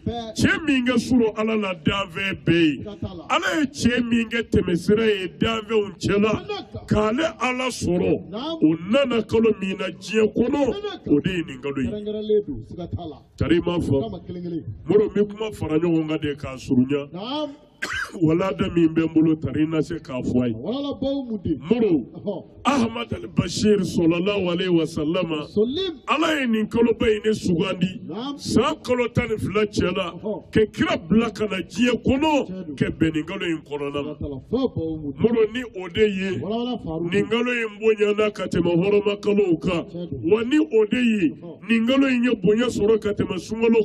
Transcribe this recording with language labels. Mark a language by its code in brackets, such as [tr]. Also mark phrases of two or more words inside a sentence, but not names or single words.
[bm] cɛ min ka surun ala la danfɛn bɛɛ ye ala ye cɛ min kɛ tɛmɛsira ye danfɛnw cɛla k'ale ala sɔrɔ o nana kalo min na diɲɛ kɔnɔ o de ye nin kalo ye tari ma fɔ muru mi kuma fara ɲɔgɔn kan de k'a surunya wala da min bɛ n bolo tari na se k'a fɔ a ye muru ahmad al-bashir [ar] صلى الله عليه وسلم [bm] ala ye nin kaloba in ne sugandi san kalo 12 cɛ la ka kira bila ka na diɲɛ kɔnɔ ka bɛn nin kalo in kɔnɔna na muru ni o de ye nin kalo in bonyana ka tɛmɛ hɔrɔma kalow kan wa ni o de ye nin kalo in ye bonya sɔrɔ ka tɛmɛ sunkalo